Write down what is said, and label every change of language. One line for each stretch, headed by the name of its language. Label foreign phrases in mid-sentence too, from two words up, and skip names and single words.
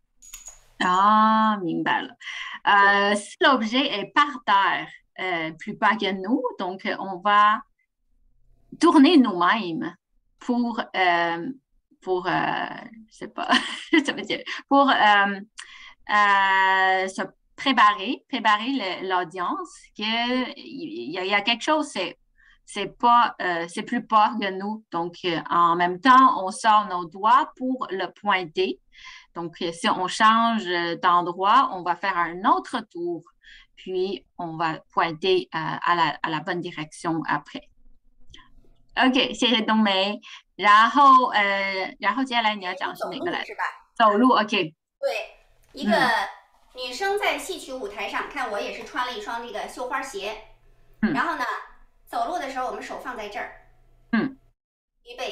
Chinese: 明白了。
French: Si l'objet est par terre, plus bas que nous, donc on va tourner nous-mêmes pour je sais pas, ça veut dire, pour se préparer l'audience qu'il y a quelque chose, c'est plus bas que nous. Donc, en même temps, on sort nos doigts pour le pointer. Donc, si on change d'endroit, on va faire un autre tour, puis on va pointer à la bonne direction après.
Chinese: OK, 谢谢冬梅。然后接下来你要讲是哪个来？走路 OK。对，一个女生在戏曲舞台上，看我也是穿了一双这个绣花鞋，然后呢，走路的时候我们手放在这儿，预备。